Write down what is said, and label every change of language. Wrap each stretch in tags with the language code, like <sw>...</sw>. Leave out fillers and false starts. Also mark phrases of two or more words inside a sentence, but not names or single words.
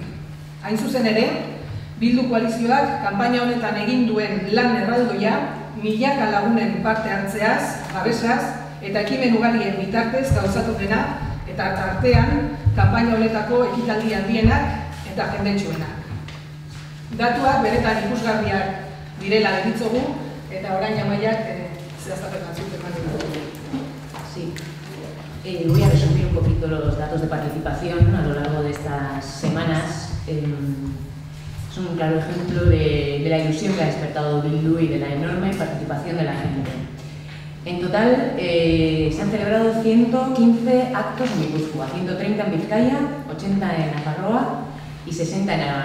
<eu>Hain zuzen ere, Bildu koalizioak kanpaina honetan egin duen lan erraldoia milaka lagunen parte hartzeaz, babesaz eta ekimen ugarien bitartez gauzatu dena eta tartean kanpaina honetako ekitaldi handienak eta jendetsuenak. Datuak beretan ikusgarriak direla deritzogu eta orain Amaiak zehaztapen batzuk eman ditugu.</eu> <es>Sí. Voy a resumir un poquito los datos de participación a lo largo de estas semanas. Son un claro ejemplo de la ilusión que ha despertado Bildu y de la enorme participación de la gente. En total se han celebrado 115 actos en Guipúzcoa, 130 en Vizcaya, 80 en Nafarroa y 60 en Aragón.</es>